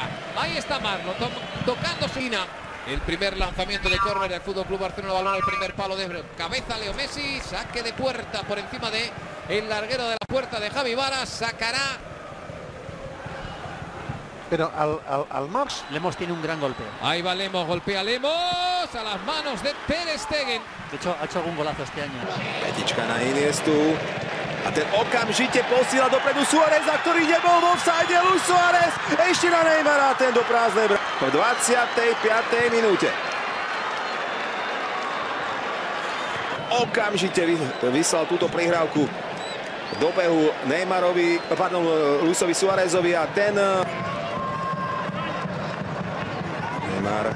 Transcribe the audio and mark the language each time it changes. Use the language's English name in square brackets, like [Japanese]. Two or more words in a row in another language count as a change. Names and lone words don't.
[Spanish] Ahí está Marlon tocando Sina. El primer lanzamiento de córner del Fútbol Club Barcelona, balón al primer palo de cabeza Leo Messi, saque de puerta por encima de el larguero de la puerta de Javi Varas, sacará. Pero al Max Lemos tiene un gran golpeo. Ahí va Lemos, golpea Lemos a las manos de Ter Stegen. De hecho, ha hecho algún golazo este año. [Slovak] Petička na Iniestu. A ten okamžite posiela dopredu Suáreza, ktorý nebol v offside. Luis Suárez ešte na Neymara, ten do prázdnej brány. V 25. minúte. Okamžite vyslal túto prihrávku do behu Luisovi Suárezovi a ten Neymar.